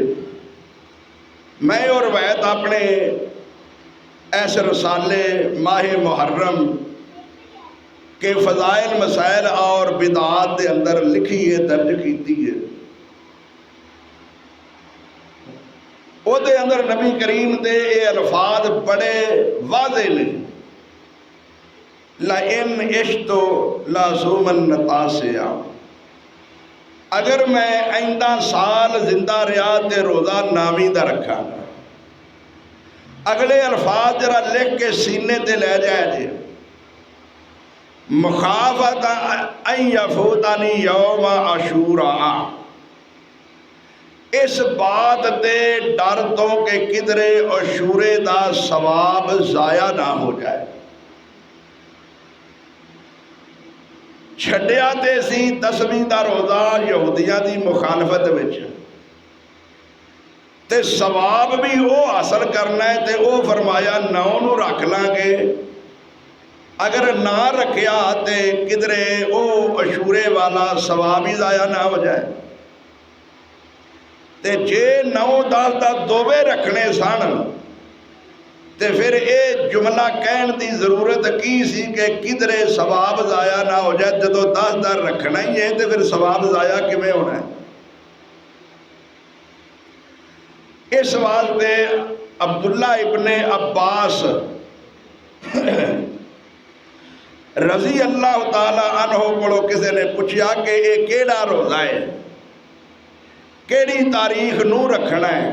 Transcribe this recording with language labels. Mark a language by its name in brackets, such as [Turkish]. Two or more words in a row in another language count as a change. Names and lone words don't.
[Punjabi] میں اور روایت اپنے ایسے رسالے ماہ محرم کے فضائل مسائل اور بدعات دے اندر لکھی ہے، درج کیتی ہے۔ او دے اندر نبی کریم دے اے الفاظ بڑے واضح نے، [Arabic] لَإِنْ عِشْتُ لَأَصُومَنَّ تَاسِعَ، [Punjabi] اگر میں آئندہ سال زندہ رہا تے روزہ نامی دا رکھا گا۔ اگلے الفاظ ذرا لکھ کے سینے تے لے جائے جے، [Arabic] مخافت ان یفوتنی یوم عاشوراء، [Punjabi] اس بات دے ڈر تو کہ کدرے عاشورے دا ثواب ضائع نہ ہو جائے۔ چھڈیا تے سی 10ویں دا روزہ یہودیاں دی مخالفت وچ، تے ثواب بھی وہ حاصل کرنا ہے، تے وہ فرمایا 9 نو رکھ لیں گے، اگر نہ رکھیا تے کدرے وہ عاشورے والا ثواب ہی ضائع نہ ہو جائے۔ تے جے 9-10 دا دووے رکھنے سن تے پھر اے جملہ کہن دی ضرورت کی سی کہ کدرے ثواب ضائع نہ ہو جائے، جدو 10 دا رکھنا ہی ہے تے پھر ثواب ضائع کیویں ہونا ہے؟ [Urdu] اس واسطے عبداللہ ابن عباس رضی اللہ تعالی عنہ کو کسی نے پوچھا کہ یہ کیڑا روزہ ہے، کیڑی تاریخ نو رکھنا ہے؟